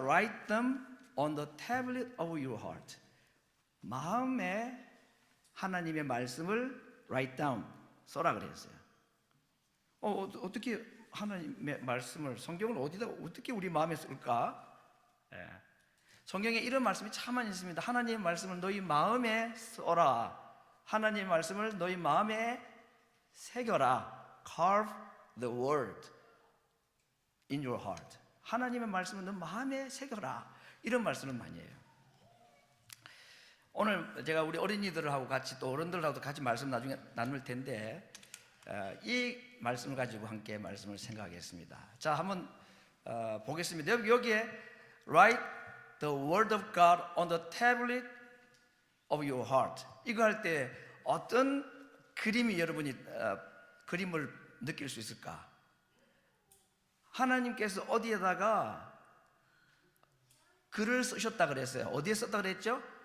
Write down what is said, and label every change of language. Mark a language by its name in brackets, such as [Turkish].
[English] Write them on the tablet of your heart. [Korean] 마음에 하나님의 말씀을 [English] write down, [Korean] 써라 그랬어요. 어떻게 하나님의 말씀을, 성경을 어떻게 우리 마음에 쓸까? 성경에 이런 말씀이 참 많이 있습니다. 하나님의 말씀을 너희 마음에 써라. 하나님의 말씀을 너희 마음에 새겨라. [English] Carve the word in your heart. [Korean] 하나님의 말씀을 너 마음에 새겨라. 이런 말씀을 많이 해요. 오늘 제가 우리 어린이들하고 같이 또 어른들하고도 같이 말씀 나중에 나눌 텐데 이 말씀을 가지고 함께 말씀을 생각하겠습니다. 자, 한번 보겠습니다. 여기에 [English] Write the word of God on the tablet of your heart. [Korean] 이거 할 때 어떤 그림이 여러분이 그림을 느낄 수 있을까? 하나님께서 어디에다가 글을 쓰셨다 그랬어요. 어디에 썼다 그랬죠?